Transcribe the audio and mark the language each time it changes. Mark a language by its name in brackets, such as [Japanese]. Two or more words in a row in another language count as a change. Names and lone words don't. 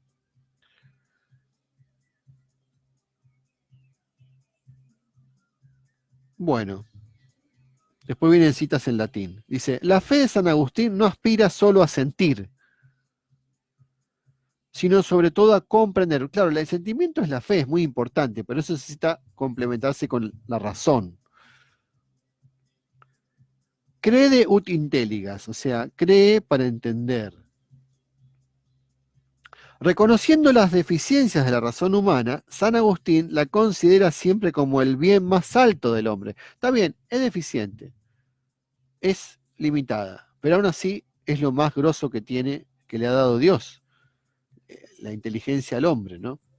[Spanish] Bueno, después vienen citas en latín. Dice, la fe de San Agustín no aspira solo a sentir, sino sobre todo a comprender. Claro, el sentimiento es la fe, es muy importante, pero eso necesita complementarse con la razón. [Latin] Crede ut intelligas, [Spanish] o sea, cree para entender. Reconociendo las deficiencias de la razón humana, San Agustín la considera siempre como el bien más alto del hombre. Está bien, es deficiente, es limitada, pero aún así es lo más grosso que tiene, que le ha dado Dios, la inteligencia al hombre, ¿no?